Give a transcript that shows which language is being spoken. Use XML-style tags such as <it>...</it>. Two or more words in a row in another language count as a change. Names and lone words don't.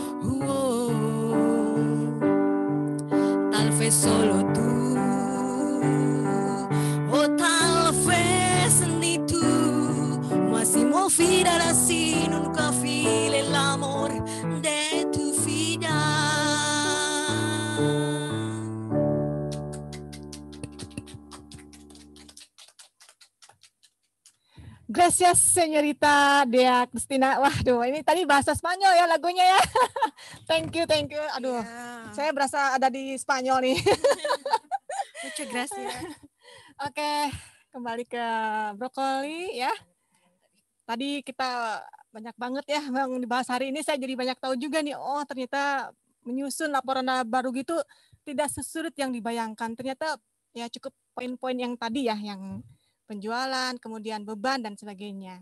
<es>Tal vez solo tú, o tal vez ni tú, mas si me olvidar así nunca file el amor de tu vida. Gracias, Señorita Dea Cristina.</es> <id>Waduh, ini tadi bahasa Spanyol ya lagunya ya.</id> <en>Thank you.</en> <id>Aduh, saya berasa ada di Spanyol nih.</id> <es>Muchas gracias.</es> <id>Oke, kembali ke brokoli ya. Tadi kita banyak banget ya yang dibahas hari ini. Saya jadi banyak tahu juga nih. Oh, ternyata menyusun laporan baru gitu tidak sesulit yang dibayangkan. Ternyata ya cukup poin-poin yang tadi ya, yang penjualan, kemudian beban, dan sebagainya.</id>